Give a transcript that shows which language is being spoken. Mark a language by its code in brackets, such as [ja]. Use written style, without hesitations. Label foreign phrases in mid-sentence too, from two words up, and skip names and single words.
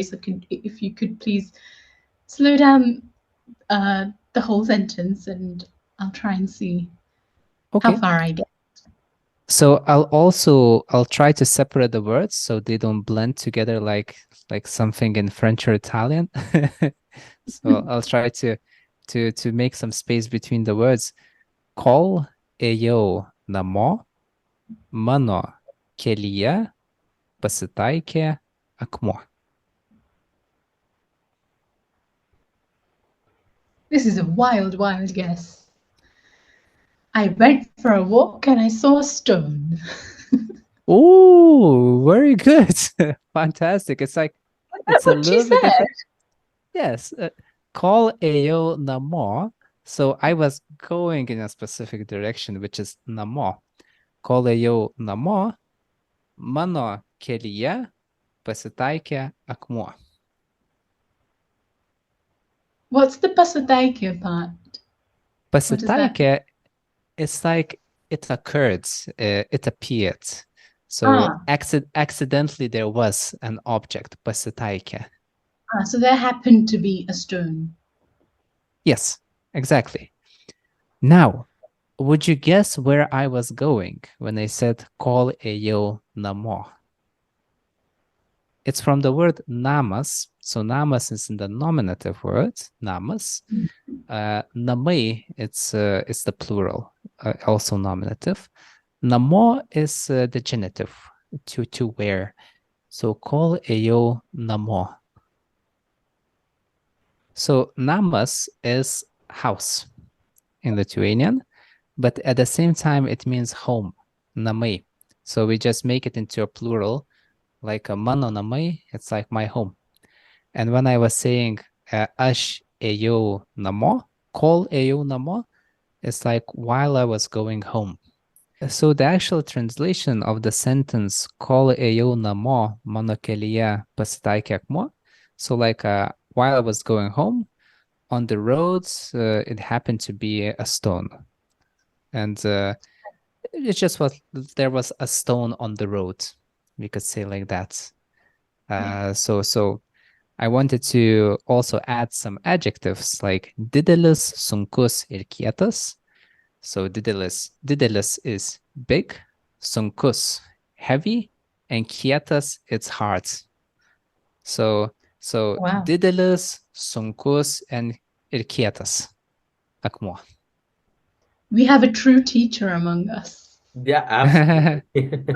[en] So if you could please slow down the whole sentence, and I'll try and see how far I get. So I'll try to separate the words so they don't blend together like something in French or Italian. So I'll try to make some space between the words. [lt] Kol ėjau namo, mano kelyje pasitaikė akmuo. [en] This is a wild guess. I went for a walk and I saw a stone. Oh, very good. Fantastic. It's like That's what she said. different. Yes. [lt] Kol ėjau namo. [en] So I was going in a specific direction, which is namo. [lt] Kol ėjau namo, mano kelyje pasitaikė akmuo. [en] What's the pasitaikė part? Pasitaikė, it's like it occurred, it appeared. So accidentally there was an object, pasitaikė. So there happened to be a stone. Yes, exactly. Now, would you guess where I was going when I said [lt] kol ėjau namo. [en] It's from the word namas. So namas is in the nominative word, namas. Namai, it's the plural, also nominative. Namo is the genitive, to wear. So [lt] call eyo namo. [en] So namas is house in Lithuanian, but at the same time it means home, namai. So we just make it into a plural, like a [lt] mano namai, [en] it's like my home. And when I was saying [lt] aš ėjau namo, kol ėjau namo, [en] it's like while I was going home. So the actual translation of the sentence [lt] kol ėjau namo, mano kelyje pasitaikė akmuo. [en] So like while I was going home, on the roads, it happened to be a stone. And it just was, there was a stone on the road. We could say like that. So I wanted to also add some adjectives like [lt] didelis, sunkus, ir kietas. [en] So didelis is big, sunkus, heavy, and kietas, it's hard. So Wow. [lt] didelis, sunkus, and ir kietas, akmuo. [en] We have a true teacher among us. Yeah, absolutely.